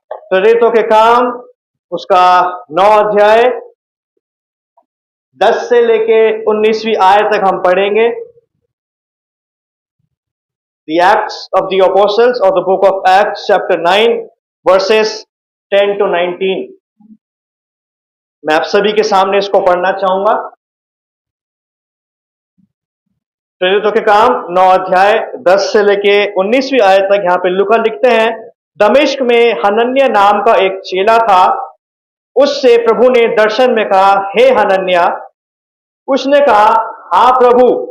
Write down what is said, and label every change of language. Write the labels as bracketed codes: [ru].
[hi] प्रेरितों के काम उसका 9 अध्याय 10 से लेके 19वीं आयत तक हम पढ़ेंगे। [en] The Acts of the Apostles or the book of Acts chapter 9 verses 10 to 19। [hi] मैं आप सभी के सामने इसको पढ़ना चाहूंगा। प्रेरितों के काम 9 अध्याय 10 से लेके 19वीं आयत तक यहां पे लूका लिखते हैं, दमिश्क में हनन्याह नाम का एक चेला था। उससे प्रभु ने दर्शन में कहा, हे हनन्याह। उसने कहा, हाँ प्रभु।